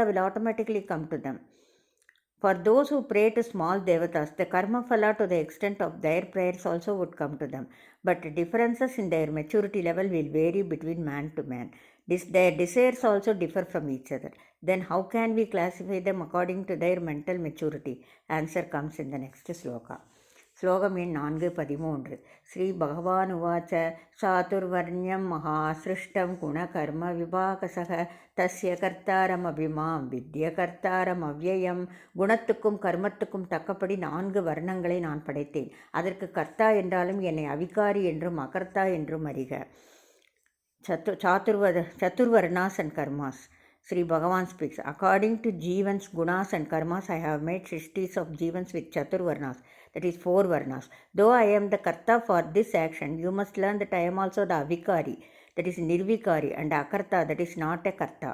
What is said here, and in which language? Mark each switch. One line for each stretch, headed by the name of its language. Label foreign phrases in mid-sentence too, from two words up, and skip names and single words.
English: will automatically come to them. For those who pray to small devatas, the
Sanskrit: karma phala
English: to the extent of their prayers also would come to them. But differences in their maturity level will vary between man to man. Their desires also differ from each other. Then how can we classify them according to their mental maturity? Answer comes in the next sloka.
Sanskrit: श्लोकम् एण् 4:13 श्रीभगवानुवाच चातुर्वर्ण्यं महासृष्टं गुणकर्मविभागसः तस्य कर्तारमभिमां विद्यकर्तारमव्ययम्
Tamil: குணத்துக்கும் கர்மத்துக்கும் தக்கபடி 4 வர்ணங்களை நான் படைத்தேன். அதற்கு கர்த்தா என்றாலும் என்னை அவிகாரி என்றும் அகர்த்தா என்றும் அறிக.
English: Chaturvarnas and karmas. Sri Bhagavan speaks, according to Jivans, Gunas and Karmas, I have made Srishtis of Jivans with Chaturvarnas, that is 4 Varnas. Though I am the Karta for this action, you must learn that I am also the Avikari, that is Nirvikari, and Akarta, that is not a Karta.